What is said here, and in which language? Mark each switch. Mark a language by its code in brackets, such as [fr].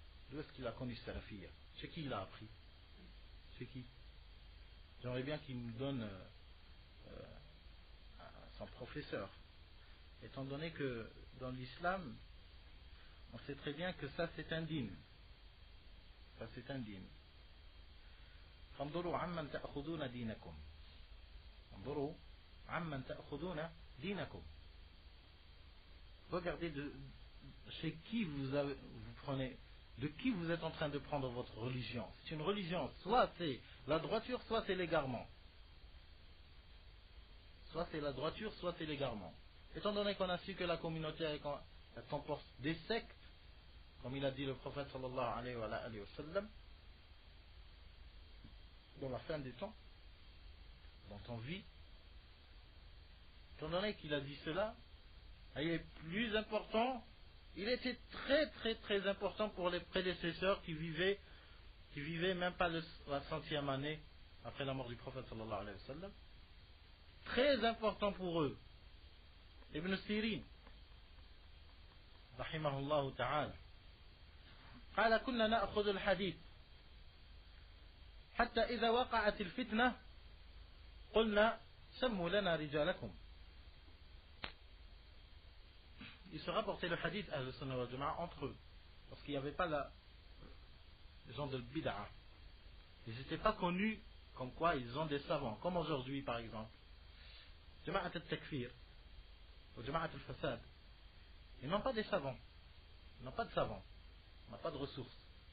[fr] D'où est-ce qu'il a connu salafiyya? Chez qui il a appris? Chez qui? J'aimerais bien qu'il nous donne son professeur. Étant donné que dans l'islam, on sait très bien que ça c'est indigne. Ça c'est indigne. [ar] فانظروا عمن تأخذون دينكم. انظروا عمن تأخذون دينكم. [fr] Regardez chez qui vous prenez, de qui vous êtes en train de prendre votre religion. C'est une religion, soit c'est la droiture, soit c'est l'égarement. Soit c'est la droiture, soit c'est l'égarement. Étant donné qu'on a su que la communauté elle comporte des sectes, comme il a dit le prophète sallallahu alayhi wa sallam, dans la fin des temps, dont on vit, étant donné qu'il a dit cela, il est plus important, il était très très très important pour les prédécesseurs qui vivaient même pas la 100e année après la mort du prophète sallallahu alayhi wa sallam. Très important pour eux. [ar] Ibn Sirin rahimahullah ta'ala قال كنا نأخذ الحديث حتى إذا وقعت الفتنة قلنا سموا لنا رجالكم. [fr] Ils se rapportaient le hadith à Ahl-Sunnah wal Jama'a entre eux, parce qu'il n'y avait pas les gens de bid'a. Ils n'étaient pas connus comme quoi ils ont des savants, comme aujourd'hui par exemple. Jama'at al-Takfir ou Jama'at al-Fasad, ils n'ont pas des savants, ils n'ont pas de savants, ils n'ont pas de ressources.